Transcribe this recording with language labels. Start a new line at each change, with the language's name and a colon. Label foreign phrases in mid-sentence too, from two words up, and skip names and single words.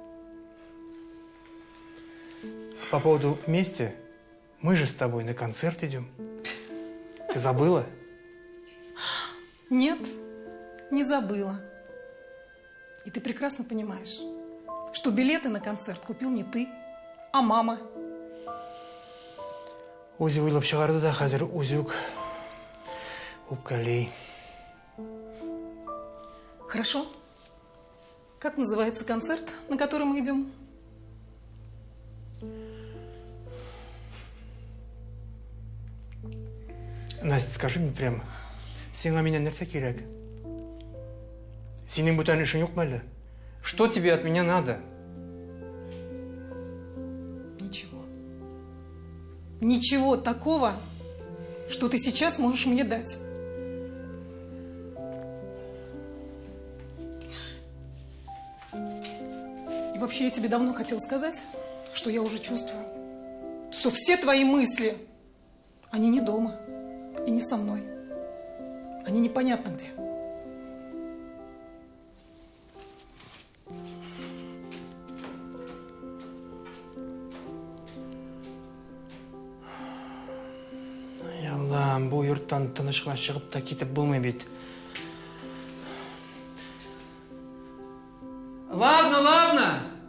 Russian: По поводу вместе, мы же с тобой на концерт идем. Ты забыла? Нет, не забыла. И ты прекрасно понимаешь, что билеты на концерт купил не ты, а мама.
Tatar: Үзе уйлап чыгарды да, хәзер үзе үк үпкәли.
Russian: Хорошо. Как называется концерт, на который мы идем? Настя, скажи мне прямо, сиңа меня
Tatar: нәрсә кирәк? Синең бүтән эшең юкмы әле?
Russian: Что тебе от меня надо? Ничего. Ничего такого, что ты сейчас можешь мне дать. И вообще я тебе давно хотела сказать, что я уже чувствую, что все твои мысли, они не дома и не со мной. Они непонятно где.
Tatar: Яллам, бу йорттан тынычка чыгып та китеп булмый бит.
Russian: Ладно, ладно.